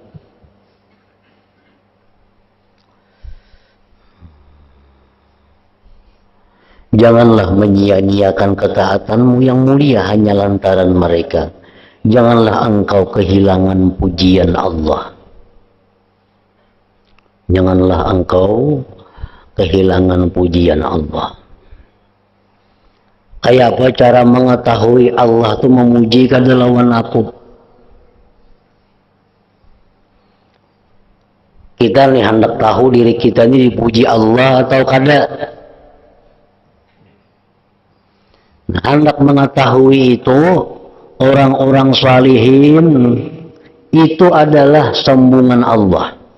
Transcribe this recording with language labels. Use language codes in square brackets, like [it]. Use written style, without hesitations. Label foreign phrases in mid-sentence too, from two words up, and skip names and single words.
[id] Janganlah menyia-nyiakan ketaatanmu yang mulia hanya lantaran mereka. Janganlah engkau kehilangan pujian Allah. Janganlah engkau kehilangan pujian Allah. [bjn] Kayak apa cara mengetahui Allah itu memuji kada lawan aku? Kita nih hendak tahu diri kita ini dipuji Allah atau kada. [id] Nah, hendak mengetahui itu orang-orang salihin itu adalah sambungan Allah.